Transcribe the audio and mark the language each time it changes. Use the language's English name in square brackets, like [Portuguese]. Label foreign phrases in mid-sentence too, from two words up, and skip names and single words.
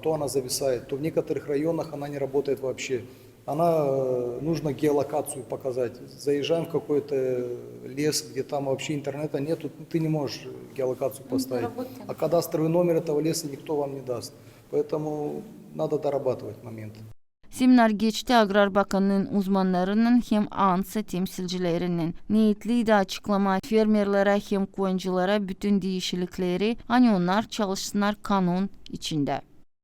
[Russian] То она зависает, то в некоторых районах она не работает вообще. Нужно геолокацию показать. Заезжаем в какой-то лес, где там вообще интернета нету, ты не можешь геолокацию поставить. А кадастровый номер этого леса никто вам не даст. Поэтому надо дорабатывать моменты. [Gagauz] Seminer geçti. Agrar Bakanlığı'nın uzmanlarının hem ANSA temsilcilerinin niyetliydi açıklama fermerlere hem koyunculara bütün değişiklikleri hani onlar çalışsınlar kanun içinde.